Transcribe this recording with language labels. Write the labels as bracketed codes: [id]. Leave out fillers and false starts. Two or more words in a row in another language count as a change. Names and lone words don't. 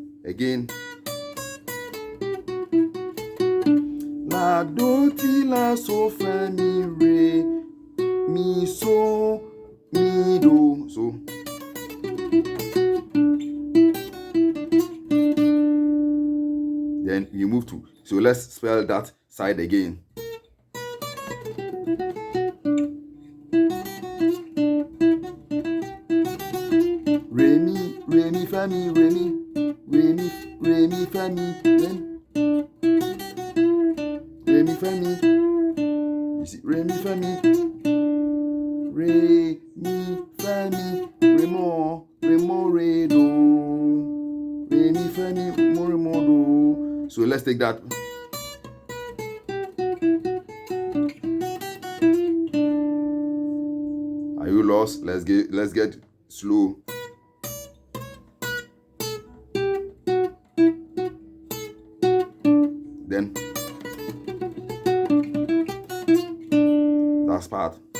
[en] Again. La do ti la so fa mi re mi so mi do. So then you move to. So let's spell that side again. Re mi fa mi, re mi fa mi, re mi fa mi. You see, re mi fa mi, re mi fa mi, re mo re do, re mi fa mi, re mo do. So let's take that. Are you lost? Let's get slow. Then that's part.